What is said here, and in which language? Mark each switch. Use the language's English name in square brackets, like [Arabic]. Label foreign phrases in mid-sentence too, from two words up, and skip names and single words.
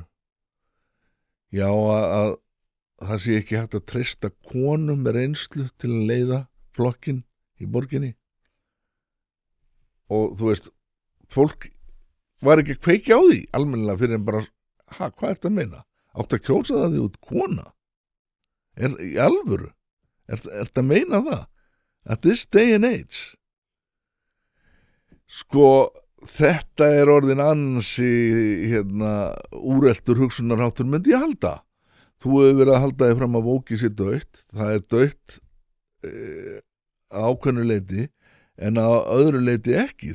[Icelandic] Já að það sé ekki hægt að treysta konum með reynslu til að leiða flokkinn í borginni og þú veist fólk var ekki að kveikja á því almennilega fyrir en bara hvað ertu að meina? Áttu að kjósa það því út kona? Í alvöru? Ertu að meina það? [English] At this day and age? [Icelandic] Sko, þetta er orðin ansi úreltur hugsunarháttur myndi ég halda. Þú hefur verið að halda þig fram að Vóki sé dautt. Það er dautt á ákveðnu leyti en á öðru leyti ekki.